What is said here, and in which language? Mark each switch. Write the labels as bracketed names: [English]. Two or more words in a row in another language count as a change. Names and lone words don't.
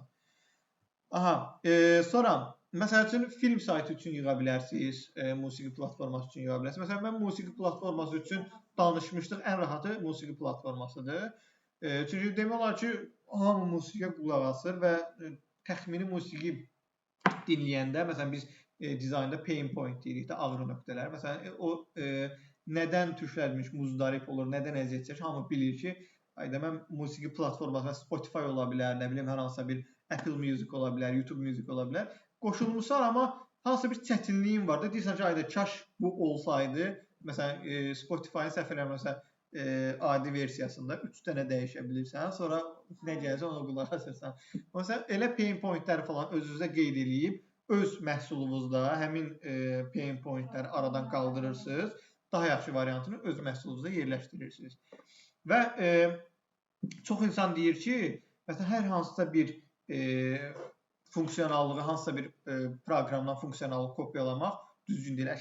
[Azerbaijani] Aha, sonra məsəl üçün film saytı üçün yığa bilərsiniz, musiqi platforması üçün yığa bilərsiniz. Məsələn, mən musiqi platforması üçün danışmışdıq, ən rahatı musiqi platformasıdır. Çünki demək olar ki, hamı musiqiyə qulaq asır və təxmini musiqi dinləyəndə, məsələn, biz dizaynda [English] pain point [Azerbaijani] deyirik də, ağrı nöqtələr. Məsələn, o nədən tüklənmiş muzdarib olur, nədən əziyyət çəkir, hamı bilir ki, mən musiqi platforması, Spotify ola bilər, nə bilim, hər hansısa bir Apple Music ola bilər, YouTube Music ola bilər. Qoşulmuşsan, amma hansısa bir çətinliyin var da, deyirsən ki, kaş bu olsaydı, məsələn, Spotify-ın səhv eləmirəmsə, adi versiyasında 3 dənə dəyişə bilirsən, sonra nə gələcək ona qulaq asırsan. Məsələn, elə [English] pain point-ləri [Azerbaijani] falan özünüzə qeyd edib, öz məhsulunuzda həmin [English] pain point-ləri [Azerbaijani] aradan qaldırırsınız, daha yaxşı variantını öz məhsulunuzda yerləşdirirsiniz. Və çox insan deyir ki, məsələn, hər hansısa bir funksiyonallığı, hansısa bir proqramdan funksiyonallığı kopyalamaq düzgün deyil.